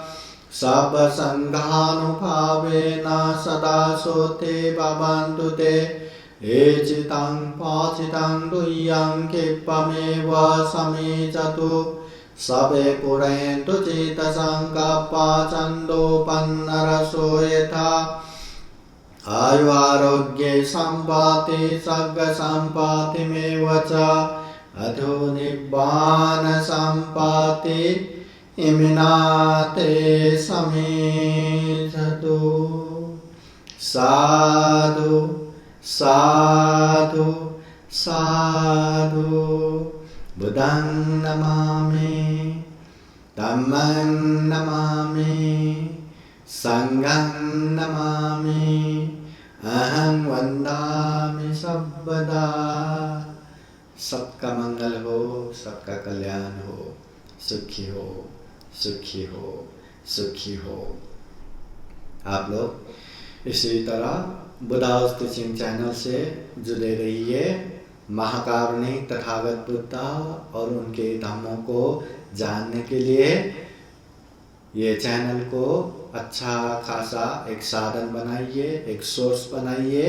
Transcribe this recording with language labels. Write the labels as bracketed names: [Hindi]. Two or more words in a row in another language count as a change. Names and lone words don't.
[Pali] सर्वसङ्घानुभावेन सदा सोते भवन्तु ते एचितं पाचितं तुय्यं क्षिप्रमेव समेचतु सबे पुरन्तु चेतसङ्कप्पा छन्दोपन्नरसो यथा आयुरारोग्ये सम्पत्ति सर्गसम्पत्तिमेव च अधो निब्बान सम्पत्ति इमिनाते समेधतु साधु साधु साधु बुद्धं नमामि धम्मं नमामि संघं नमामि अहं वन्दामि सर्वदा। [Hindi] सबका मंगल हो, सबका कल्याण हो, सुखी हो, सुखी हो, सुखी हो। आप लोग इसी तरह बुद्धाउस टीचिंग चैनल से जुड़े रहिए। महाकारुणिक तथागत बुद्ध और उनके धम्मों को जानने के लिए ये चैनल को अच्छा खासा एक साधन बनाइए, एक सोर्स बनाइए।